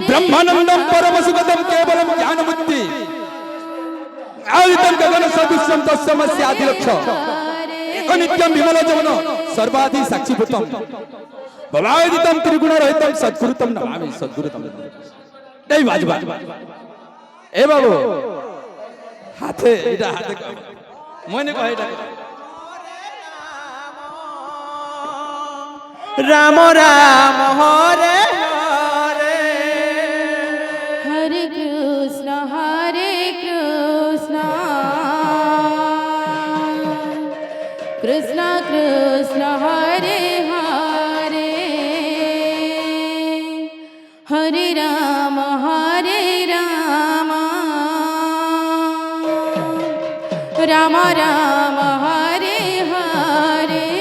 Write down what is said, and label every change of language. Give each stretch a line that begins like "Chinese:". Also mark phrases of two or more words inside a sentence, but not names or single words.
Sanskrit: ব্রহ্মানন্দম পরম সুগতম কেবলম জ্ঞান বুদ্ধি আদিতম গগন সদৃশ্যম তস্যমস্য আদি লক্ষ্য এক নিত্যম বিমল যমন সর্বাধি সাক্ষীভূতম ভবাদিতম ত্রিগুণ রহিতম সদ্গুরুতম নমামি সদ্গুরুতম। এই বাজবা এ বাবু হাতে এটা হাতে মনে কয় এটা রাম রাম হরে হরে Hare Krishna, Hare Krishna, Krishna Krishna, Hare Hare, Hare Rama, Hare Rama, Rama Rama, Hare Hare.